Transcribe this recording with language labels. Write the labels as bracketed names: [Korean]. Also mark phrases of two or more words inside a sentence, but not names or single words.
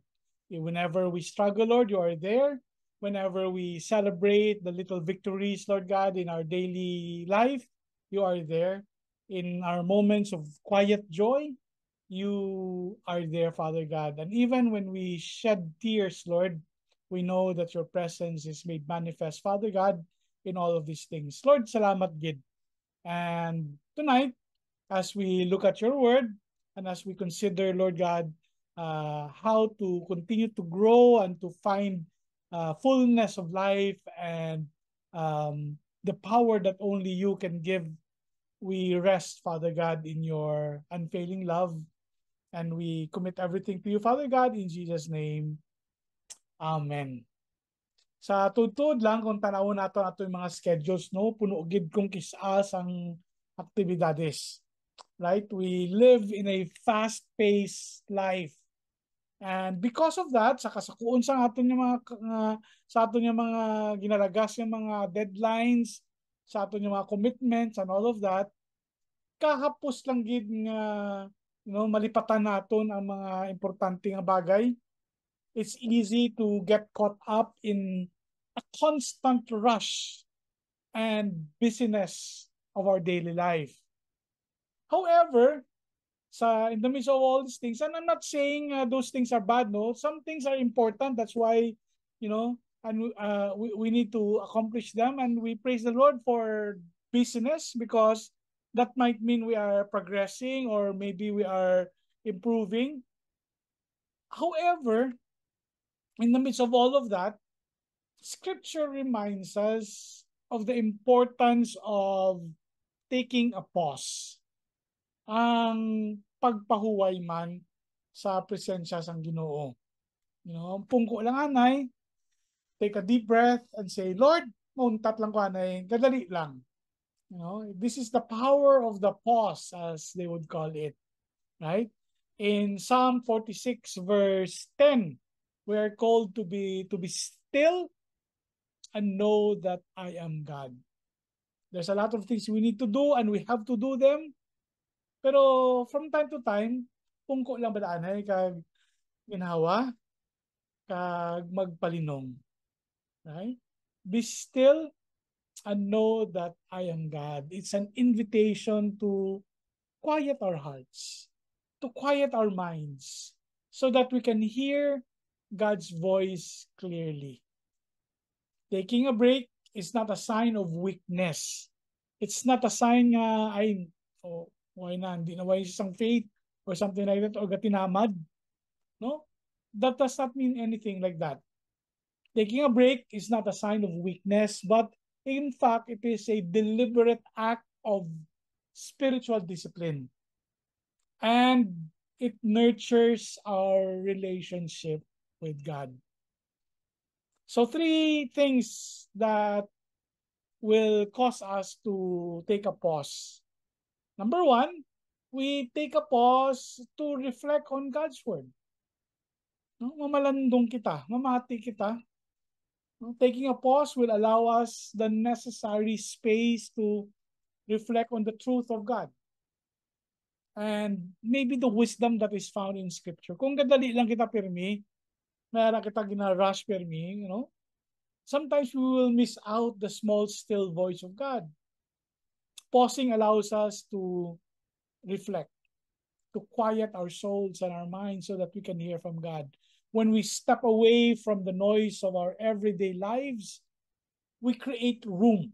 [English] Whenever we struggle, Lord, you are there. Whenever we celebrate the little victories, Lord God, in our daily life, you are there. In our moments of quiet joy, you are there, Father God. And even when we shed tears, Lord, we know that your presence is made manifest, Father God, in all of these things. Lord, [Hiligaynon] salamat gid. [English] And tonight, as we look at your word and as we consider, Lord God, how to continue to grow and to find fullness of life and the power that only you can give, we rest, Father God, in your unfailing love. And we commit everything to you, Father God, in Jesus' name. Amen. [Hiligaynon] Sa tutod lang, kung tanawon nato yung mga schedules, no, puno gid kong kisas ang aktibidades. [English] Right? We live in a fast-paced life. And because of that, [Hiligaynon] sa kasakuon sa aton yung mga ginaragas yung mga deadlines, sa aton yung mga commitments [English] and all of that, [Hiligaynon] kahapos lang gid nga malipatan naton ang mga importante nga bagay. [English] It's easy to get caught up in a constant rush and busyness of our daily life. However, in the midst of all these things, and I'm not saying those things are bad, no. Some things are important. That's why, and we need to accomplish them, and we praise the Lord for busyness because that might mean we are progressing or maybe we are improving. However, in the midst of all of that, Scripture reminds us of the importance of taking a pause. [Hiligaynon] Ang pagpahuway man sa presensya sang Ginoo. Pungko lang anay, [English] take a deep breath and say, Lord, [Hiligaynon] muntat lang ko anay, gadali lang. [English] This is the power of the pause, as they would call it, right? In Psalm 46 verse 10, we are called to be still and know that I am God. There's a lot of things we need to do and we have to do them. Pero from time to time, [Hiligaynon] pungko lang ba daanay kag ginhawa kag magpalinong. [English] Right? Be still and know that I am God. It's an invitation to quiet our hearts, to quiet our minds, so that we can hear God's voice clearly. Taking a break is not a sign of weakness. It's not a sign nga, why na, [Hiligaynon] hindi na [English] why isang faith or something like that, or gatinamad. No? That does not mean anything like that. Taking a break is not a sign of weakness, but in fact, it is a deliberate act of spiritual discipline. And it nurtures our relationship with God. So 3 things that will cause us to take a pause. Number 1, we take a pause to reflect on God's word. [Hiligaynon] Mamalandong kita, mamati kita. [English] Taking a pause will allow us the necessary space to reflect on the truth of God. And maybe the wisdom that is found in Scripture. [Hiligaynon] Kung gadali lang kita pirmi, mayroon kita gina-rush pirmi, [English] sometimes we will miss out the small, still voice of God. Pausing allows us to reflect, to quiet our souls and our minds so that we can hear from God. When we step away from the noise of our everyday lives, we create room.